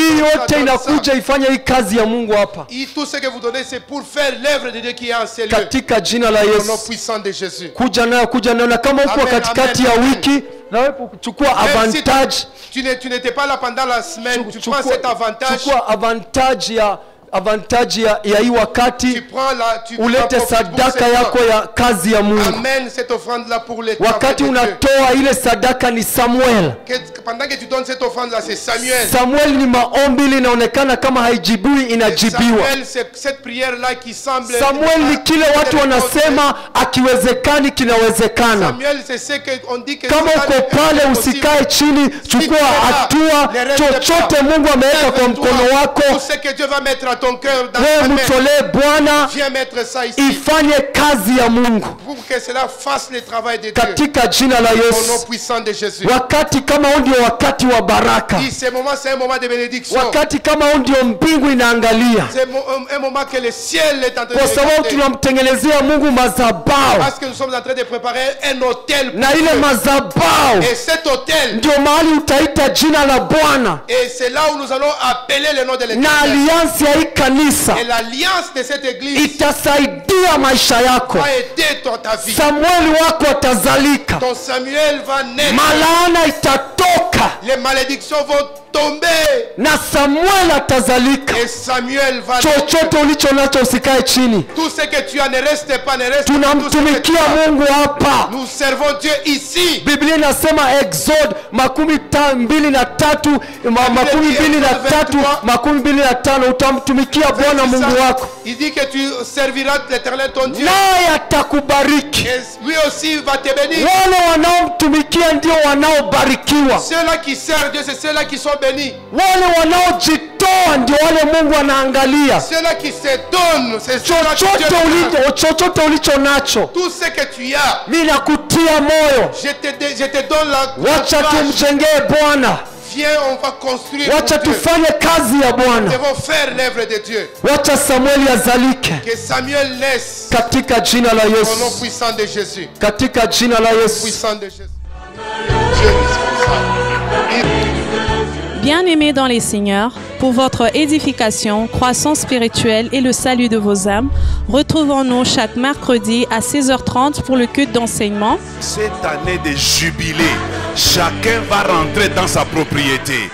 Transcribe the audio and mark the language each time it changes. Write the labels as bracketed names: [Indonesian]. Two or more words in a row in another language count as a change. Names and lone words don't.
[Swahili] Hii [French] donne ça, [Swahili] yote [French] donne [Swahili] inakuja [French] ça. [Swahili] ifanye hii kazi ya Mungu hapa. [French] Tout ce que vous donnez, c'est pour faire l'œuvre de Dieu qui est en ces lieux. [Swahili] Katika jina la [French] Au nom [Swahili] Yesu. [French] puissant de Jésus. [Swahili] Kuja nayo, na kama uko [French] Amen, [Swahili] katikati [French] amen, [Swahili] ya [French] amen. [Swahili] wiki na wewe kuchukua [French] Même si avantage, tu n'étais pas là pendant la semaine, tu prends cet avantage. [Swahili] chukua [French] avantage avantage [Swahili] ya hii [French] Tu [Swahili] wakati [French] prends la, tu [Swahili] ulete [French] profites pour [Swahili] sadaka [French] ce [Swahili] yako [French] temps. [Swahili] ya kazi ya Mungu. [French] Amène cette offrande-là pour les [Swahili] Wakati [French] travaux de Dieu. [Swahili] unatoa ile sadaka ni Samuel. [French] Pendant que tu donnes cette offrande-là, c'est Samuel. [Swahili] Samuel ni maombi linaonekana kama haijibiwi inajibiwa. [French] Samuel, c'est cette prière-là qui semble... [Swahili] Samuel ni kile watu wanasema akiwezekani kinawezekana. [French] Samuel, c'est ce qu'on dit que... [Swahili] Kama uko pale usikae chini, chukua hatua. Chochote Mungu ameweka kwa mkono wako, [French] Tout ce que Dieu va mettre à ton cœur dans [Swahili] wewe [French] ta main, [Swahili] mtolee Bwana, [French] viens mettre ça ici. [Swahili] ifanye kazi ya Mungu [French] Pour que cela fasse le travail de Dieu. [Swahili] katika jina la [French] Au nom [Swahili] Yesu. [French] puissant de Jésus. [Swahili] Wakati kama huu ndio wakati wa baraka. [French] Dis, ce moment, c'est un moment de bénédiction. [Swahili] Wakati kama huu ndio mbingu inaangalia, [French] C'est un moment que le ciel est en train de [Swahili] kwa sababu [French] regarder. [Swahili] tunamtengenezea Mungu madhabahu, [French] Parce que nous sommes en train de préparer un hôtel pour [Swahili] na ile [French] Dieu. [Swahili] madhabahu [French] Et cet hôtel, [Swahili] ndio mahali utaita jina la Bwana [French] et c'est là où nous allons appeler le nom de [Swahili] na [French] l'Éternel. [Swahili] aliansi ya hii kanisa [French] Et l'alliance de cette église [Swahili] itasaidia maisha yako. [French] va aider ta vie. [Swahili] Samueli wako atazalika, [French] Ton Samuel va naître. [Swahili] malaana itatoka [French] Les malédictions vont tomber. [Swahili] na Samuel atazalika. [French] Et Samuel va naître. [Swahili] Chochote ulicho nacho usikae chini, [French] Tout ce que tu as ne reste pas, ne reste pas. Tout ce que tu [Swahili] tunamtumikia [French] as. [Swahili] Mungu hapa. [French] Nous servons Dieu ici. [Swahili] Biblia inasema Exode 22:3 utamtumikia Bwana Mungu wako [French] Il dit que tu serviras l'Éternel ton Dieu. [Swahili] naye atakubariki. [French] Et lui aussi va te bénir. [Swahili] Wale wanaomtumikia ndio wanaobarikiwa, [French] Ceux-là qui servent Dieu, c'est ceux-là qui sont bénis. [Swahili] wale wanaojitoa ndio wale Mungu anaangalia. [French] Ceux-là qui se donnent, c'est ceux-là qui Dieu regarde. [Swahili] Chochote ulicho nacho, [French] Tout ce que tu as, [Swahili] mimi nakutia moyo, [French] je te donne la [Swahili] wacha [French] courage. [Swahili] tumjengee Bwana, [French] Viens, on va construire [Swahili] wacha [French] pour Dieu. [Swahili] tufanye kazi ya [French] Nous [Swahili] Bwana, [French] devons faire l'œuvre de Dieu. [Swahili] wacha Samueli azalike [French] Que Samuel naisse [Swahili] katika jina la [French] au nom [Swahili] Yesu, [French] puissant de Jésus. [Swahili] katika jina la Yesu. [French] Puissant de Jésus. Dieu est responsable. Bien-aimés dans les Seigneurs, pour votre édification, croissance spirituelle et le salut de vos âmes, retrouvons-nous chaque mercredi à 16h30 pour le culte d'enseignement. Cette année de jubilé, chacun va rentrer dans sa propriété.